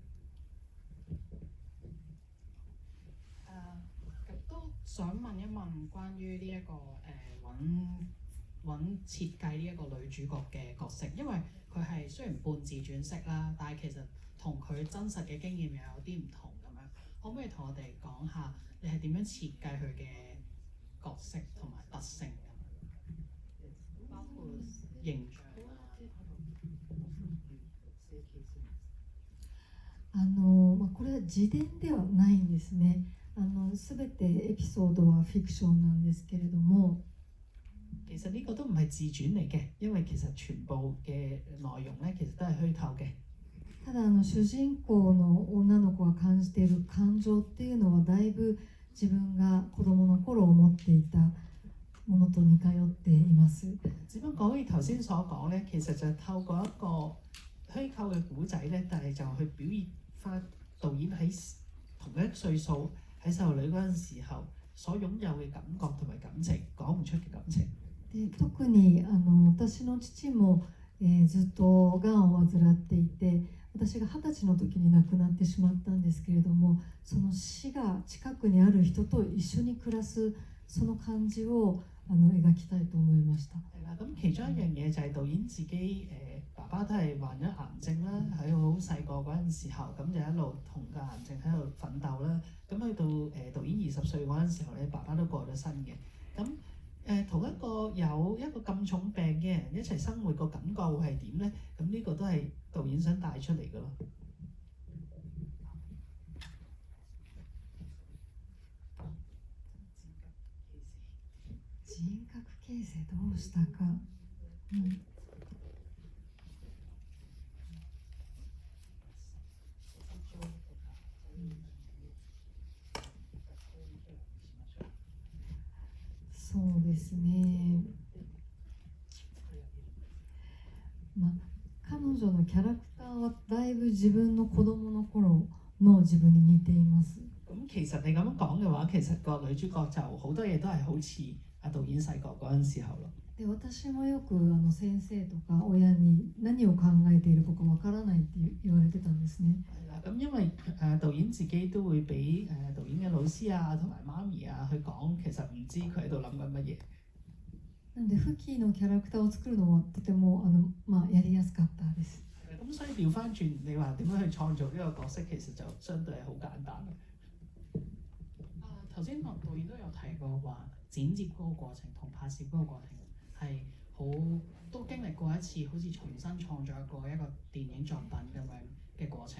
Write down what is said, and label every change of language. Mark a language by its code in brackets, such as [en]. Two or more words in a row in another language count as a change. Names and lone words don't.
[yue] 都想問一問關於呢一個揾設計呢一個女主角嘅角色，因為佢係雖然半自傳式啦，但係其實同佢真實嘅經驗又有啲唔同咁樣。可唔可以同我哋講下你係點樣設計佢嘅角色同埋特性咁？包括形象 [ja] これは自伝ではないんですね。全てエピソードはフィクションなんですけれども。 [yue] 其實呢個都唔係自傳嚟嘅，因為其實全部嘅內容咧其實都係虛構嘅。 [ja] ただ主人公の女の子が感じている感情っていうのはだいぶ自分が子供の頃思っていたものと似通っています。 [yue] 只不過好似頭先所講咧，其實就係透過一個虛構嘅古仔咧，但係就去表現翻導演喺同一歲數喺細路女嗰陣時候所擁有嘅感覺同埋感情，講唔出嘅感情。 [ja] で特に私の父も、 ずっとがんを患っていて、私が20歳の時に亡くなってしまったんですけれども、その死が近くにある人と一緒に暮らすその感じを描きたいと思いました。 [yue] 係啦，咁其中一樣嘢就係導演自己爸爸都係患咗癌症啦，喺好細個嗰陣時候，咁就一路同個癌症喺度奮鬥啦。咁去到導演20歲嗰陣時候咧，爸爸都過咗身嘅。咁同一個有一個咁重病嘅人一齊生活個感覺會係點咧？咁呢個都係導演想帶出嚟嘅咯。 [ja] 人格形成どうしたか、そうですね、彼女のキャラクターはだいぶ自分の子供の頃の自分に似ています。 [yue] 咁其實你咁樣講嘅話，其實個女主角就好多嘢都係好似導演細個嗰陣時候咯。 [ja] で、私もよく先生とか親に何を考えているのかわからないって言われてたんですね。 [yue] 係啦，咁因為導演自己都會俾導演嘅老師啊同埋媽咪啊去講，其實唔知佢喺度諗緊乜嘢。 [ja] なのでフキのキャラクターを作るのはとてもやりやすかったです。 [yue] 咁所以調翻轉，你話點樣去創造呢個角色，其實就相對係好簡單。頭先導演都有提過話，剪接嗰個過程同拍攝嗰個過程係都經歷過一次好似重新創作過一個電影作品咁樣嘅過程。